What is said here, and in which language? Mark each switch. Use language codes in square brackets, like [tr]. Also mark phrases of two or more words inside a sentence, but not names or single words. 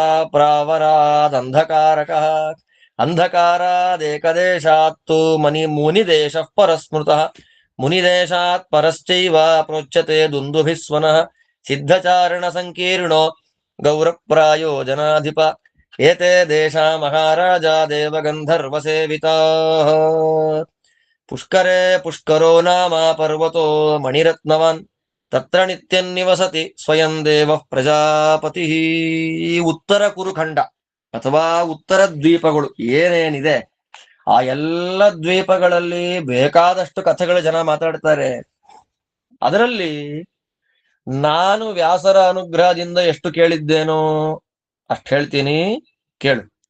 [sa] प्रावरादन्धकारकः अन्धकारादेकदेशात्तु मुनिदेशः परस्मृतः मुनिदेशात् परश्चैव प्रोच्यते दुन्दुभिस्वनः सिद्धचारण संकीर्णो गौरप्रायो जनाधिप एते देश महाराज देवगन्धर्व सेविताः पुष्करे पुष्करो नाम पर्वतो मणिरत्नवान् तत्र नित्यं निवसति स्वयं देव प्रजापति. [kn] ಉತ್ತರ ಕುರುಖಂಡ ಅಥವಾ ಉತ್ತರ ದ್ವೀಪಗಳು ಏನೇನಿದೆ ಆ ಎಲ್ಲ ದ್ವೀಪಗಳಲ್ಲಿ ಬೇಕಾದಷ್ಟು ಕಥೆಗಳು ಜನ ಮಾತಾಡ್ತಾರೆ. ಅದರಲ್ಲಿ ನಾನು ವ್ಯಾಸರ ಅನುಗ್ರಹದಿಂದ ಎಷ್ಟು ಕೇಳಿದ್ದೇನೋ ಅಷ್ಟು ಹೇಳ್ತೀನಿ, ಕೇಳು.